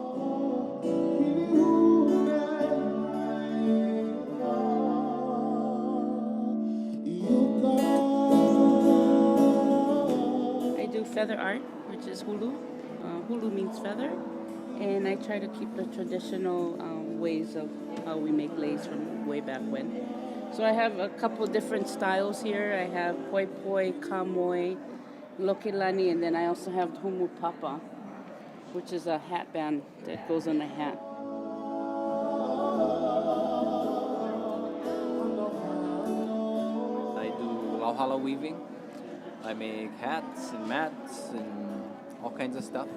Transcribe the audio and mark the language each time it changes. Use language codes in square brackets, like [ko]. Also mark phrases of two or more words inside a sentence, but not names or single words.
[en] I do feather art, which is hulu. Hulu means feather. And I try to keep the traditional ways of how we make lace from way back when. So I have a couple different styles here. I have poi poi, kamoi, lokilani, and then I also have humu papa, which is a hat band that goes on a hat. I do lauhala weaving. I make hats and mats and all kinds of stuff.